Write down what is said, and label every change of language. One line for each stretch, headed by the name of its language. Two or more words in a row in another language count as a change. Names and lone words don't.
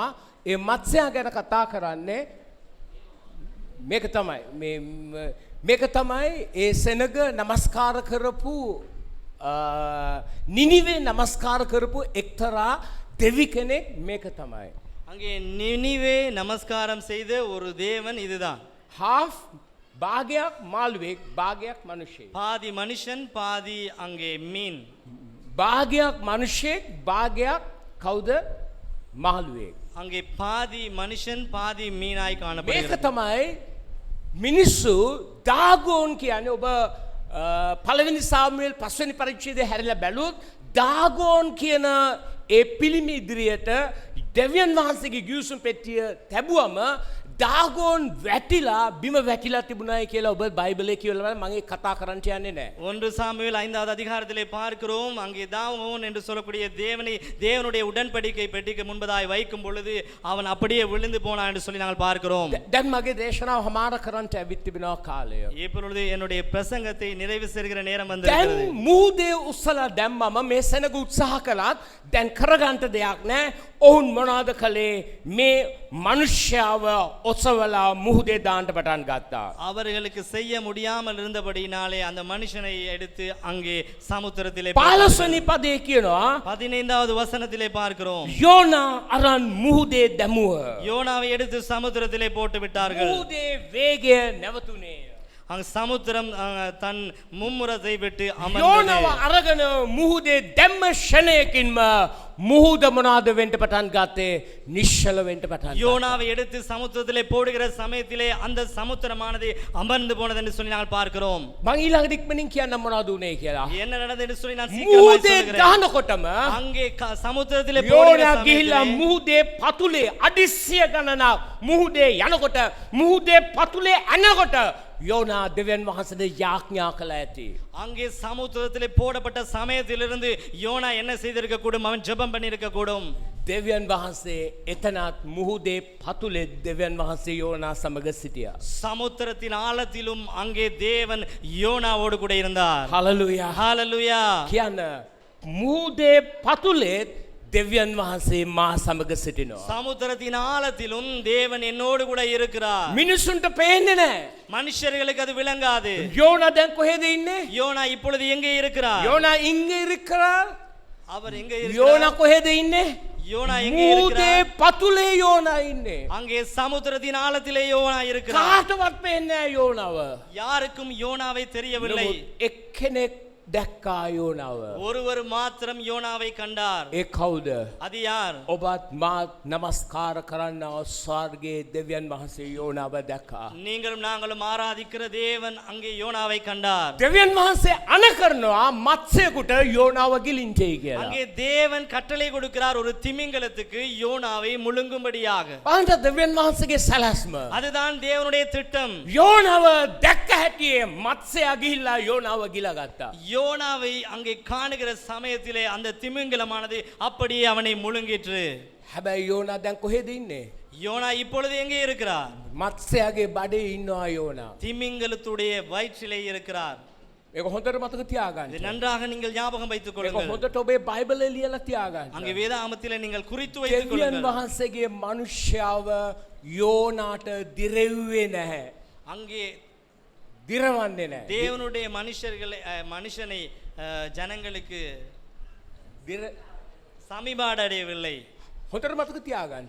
Sinhala: ඒ මත්ස්‍යයා ගැන කතා කරන්නේ මේක තමයි. මේක තමයි ඒ සෙනග නමස්කාර කරපු නිනිවේ නමස්කාර කරපු එක්තරා දෙවි කෙනෙක් මේක තමයි.
Tamil: அங்கே நினிவே நமஸ்காரம் செய்த ஒரு தேவன் இதுதான்.
Sinhala: half භාගයක් මාළුවෙක් භාගයක් මිනිසෙක්.
Tamil: பாதி மனுஷன் பாதி அங்கே மீன்.
Sinhala: භාගයක් මිනිසෙක් භාගයක් කවුද? මාළුවෙක්.
Tamil: அங்கே பாதி மனுஷன் பாதி மீனாய்
Sinhala: මේක
Tamil: காணப்படுகிறது.
Sinhala: තමයි මිනිස්සු දාගෝන් කියන්නේ. ඔබ පළවෙනි සාමුවෙල් 5 වෙනි පරිච්ඡේදය හැරිලා බැලුවොත් දාගෝන් කියන ඒ පිළිම ඉදිරියට දෙවියන් වහන්සේගේ ගිවිසුම් පෙට්ටිය තැබුවම දාගෝන් වැටිලා බිම වැටිලා තිබුණායි කියලා ඔබ බයිබලයේ කියවලා බලන්න. මම ඒක කතා කරන්න යන්නේ නැහැ.
Tamil: 1 சாமுவேல் 5வது அதிகாரத்திலே பார்க்கிறோம், அங்கே தாவோன் என்று சொல்லக்கூடிய தேவனுடைய உடன்படிக்கை பெட்டிக்கு முன்பதாய் வைக்கும் பொழுது அவன் அப்படியே விழுந்து போனான் என்று சொல்லி நாங்கள் பார்க்கிறோம்.
Sinhala: දැන් මගේ දේශනාව හමාර කරන්න ඇවිත් තිබෙනවා කාලය.
Tamil: இப்பொழுது என்னுடைய பிரசங்கத்தை நிறைவு செய்கிற நேரம் வந்திருக்கிறது.
Sinhala: දැන් මුහුදේ උස්සලා දැම්මම මේ සෙනග උත්සාහ කළත් දැන් කරගන්න දෙයක් නැහැ. ඔවුන් මොනවද කළේ? මේ මනුෂ්‍යව ඔසවලා මුහුදේ දාන්න පටන් ගත්තා.
Tamil: அவர்களுக்கு செய்ய முடியாமல் இருந்தபடியினாலே அந்த மனுஷனை எடுத்து அங்கே சமுத்திரத்திலே
Sinhala: 15 වෙනි පදේ කියනවා
Tamil: 15வது வசனத்திலே பார்க்கிறோம்,
Sinhala: යෝනා අරන් මුහුදේ දැමුව.
Tamil: யோனாவை எடுத்து சமுத்திரத்திலே போட்டு விட்டார்கள்.
Sinhala: මුහුදේ වේගය නැවතුනේ.
Tamil: அங்க சமுத்திரம் தன் மும்முரத்தை விட்டு
Sinhala: යෝනාව
Tamil: அமர்ந்தது.
Sinhala: අරගෙන මුහුදේ දැම්ම ෂණයකින්ම මුහුද මොනවාද වෙන්න පටන් ගත්තේ? නිශ්චල වෙන්න පටන් ගත්තා.
Tamil: யோனாவை எடுத்து சமுத்திரத்திலே போடுகிற சமயத்திலே அந்த சமுத்திரமானது அமர்ந்து போனது என்று சொல்லி நாங்கள் பார்க்கிறோம்.
Sinhala: මං ඊළඟට ඉක්මනින් කියන්න මොනවද උනේ කියලා.
Tamil: என்ன நடந்தது என்று சொல்லி நான் சீக்கிரமாய்
Sinhala: මුහුදේ
Tamil: சொல்கிறேன்.
Sinhala: දානකොටම
Tamil: அங்கே சமுத்திரத்திலே போடுகிற
Sinhala: යෝනා ගිහිල්ලා
Tamil: சமயத்திலே
Sinhala: මුහුදේ පතුලේ අඩිස්සිය ගණනක් මුහුදේ යනකොට මුහුදේ පතුලේ අනකොට යෝනා දෙවියන් වහන්සේට යාඥා කළා ඇති.
Tamil: அங்கே சமுத்திரத்திலே போடப்பட்ட சமயத்திலிருந்து யோனா என்ன செய்திருக்க கூடும்? அவன் ஜெபம் பண்ணியிருக்க கூடும்.
Sinhala: දෙවියන් වහන්සේ එතනත් මුහුදේ පතුලේ දෙවියන් වහන්සේ යෝනා සමග සිටියා.
Tamil: சமுத்திரத்தின் ஆழத்திலும் அங்கே தேவன் யோனாவோடு கூட இருந்தார்.
Sinhala: හලලුයා.
Tamil: ஹalleluya.
Sinhala: කියන්න මුහුදේ පතුලේ දෙවියන් වහන්සේ මා සමග සිටිනවා.
Tamil: சமுத்திரத்தின் ஆழத்திலும் தேவன் என்னோடு கூட இருக்கிறார்.
Sinhala: මිනිසුන්ට පේන්නේ නැහැ.
Tamil: மனுஷர்களுக்கு அது விளங்காது.
Sinhala: යෝනා දැන් කොහෙද ඉන්නේ?
Tamil: யோனா இப்பொழுது எங்கே இருக்கிறார்? යෝනා ඉංග இருக்கிறார். அவர் எங்கே இருக்கிறார்?
Sinhala: යෝනා කොහෙද ඉන්නේ?
Tamil: யோனா எங்கே
Sinhala: මුහුදේ
Tamil: இருக்கிறார்?
Sinhala: පතුලේ යෝනා ඉන්නේ.
Tamil: அங்கே சமுத்திரத்தின் ஆழத்திலே யோனா இருக்கிறார்.
Sinhala: කාටවත් පේන්නේ නැහැ යෝනාව.
Tamil: யாருக்கும் யோனாவை தெரியவில்லை.
Sinhala: නමුත් එක්කෙනෙක් දැක්කා යෝනාව.
Tamil: ஒருவர் மாத்திரம் யோனாவை கண்டார்.
Sinhala: ඒ කවුද?
Tamil: அது யார்?
Sinhala: ඔබත් මාත් නමස්කාර කරන්නා ස්වර්ගයේ දෙවියන් වහන්සේ යෝනාව දැක්කා.
Tamil: நீங்களும் நாங்களும் ஆராதிக்கிற தேவன் அங்கே யோனாவை கண்டார்.
Sinhala: දෙවියන් වහන්සේ අණ කරනවා මත්ස්‍යයෙකුට යෝනාව ගිලින්ටේ කියලා.
Tamil: அங்கே தேவன் கட்டளை கொடுக்கிறார் ஒரு திமிங்கலத்துக்கு யோனாவை முழுங்கும்படியாக.
Sinhala: බලන්න දෙවියන් වහන්සේගේ සැලැස්ම.
Tamil: அதுதான் தேவனுடைய திட்டம்.
Sinhala: යෝනාව දැක්ක හැටියේ මත්ස්‍යයා ගිහිල්ලා යෝනාව ගිලගත්තා.
Tamil: யோனாவை அங்கே காணுகிற சமயத்திலே அந்த திமிங்கலமானது அப்படியே அவனை முழுங்கிற்று.
Sinhala: හැබැයි යෝනා දැන් කොහෙද ඉන්නේ?
Tamil: யோனா இப்பொழுது எங்கே இருக்கிறார்?
Sinhala: මත්ස්‍යයාගේ බඩේ ඉන්නවා යෝනා.
Tamil: திமிங்கலத்துடைய வயிற்றிலே இருக்கிறார்.
Sinhala: ඒක හොඳට මතක තියාගන්න.
Tamil: இதை நன்றாக நீங்கள் ஞாபகம் வைத்துக்
Sinhala: ඒක
Tamil: கொள்ளுங்கள்.
Sinhala: හොඳට ඔබේ බයිබලේ ලියලා තියාගන්න.
Tamil: அங்கே வேதாகமத்திலே நீங்கள் குறித்து வைத்துக்
Sinhala: දෙවියන්
Tamil: கொள்ளுங்கள்.
Sinhala: වහන්සේගේ මනුෂ්‍යව යෝනාට දිරෙව්වේ නැහැ.
Tamil: அங்கே
Sinhala: දිරවන්නේ නැහැ.
Tamil: தேவனுடைய மனுஷனை ஜனங்களுக்கு சமீபாடு அடையவில்லை.
Sinhala: හොඳට මතක තියාගන්න.